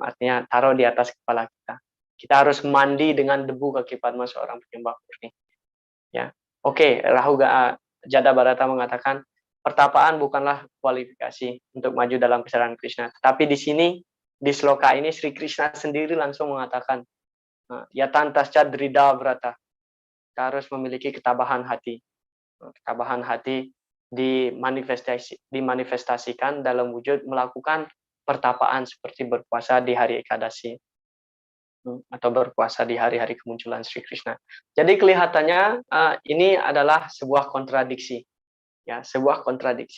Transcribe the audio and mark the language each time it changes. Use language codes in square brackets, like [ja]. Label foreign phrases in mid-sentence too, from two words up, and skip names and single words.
[id] Artinya taruh di atas kepala kita. Kita harus mandi dengan debu kaki Padma seorang penyembah murni. Ya. Oke, Jada Bharata mengatakan pertapaan bukanlah kualifikasi untuk maju dalam kesadaran Krishna. Tetapi di sini di sloka ini Sri Krishna sendiri langsung mengatakan [sa] yatantascha drida brata. [id] Kita harus memiliki ketabahan hati. Ketabahan hati dimanifestasikan dalam wujud melakukan pertapaan seperti berpuasa di hari Ekadasi atau berpuasa di hari-hari kemunculan Sri Krishna. Jadi kelihatannya ini adalah sebuah kontradiksi, ya, sebuah kontradiksi.